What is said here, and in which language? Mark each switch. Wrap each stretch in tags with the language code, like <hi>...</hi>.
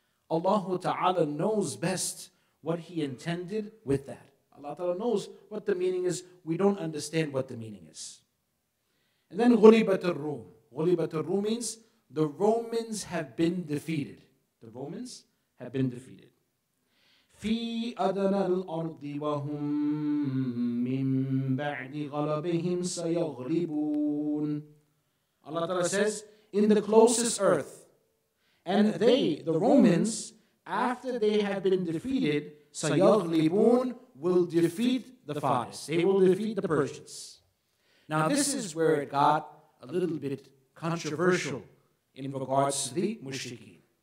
<en>Allah Ta'ala knows best what He intended with that. Allah Ta'ala knows what the meaning is. We don't understand what the meaning is. And then ghulibat al-Rum. Ghulibat al-Rum means the Romans have been defeated. The Romans have been defeated.</en> <ar>في أدنى الأرض وهم من بعد غلبهم سيغلبون.</ar> <en>Allah Ta'ala says, in the closest earth. And they, the Romans, after they have been defeated,</en> <ar>سيغلبون,</ar> <en>will defeat the Faris. They will defeat the Persians. Now this is where it got a little bit controversial in regards to the mushrikeen.</en>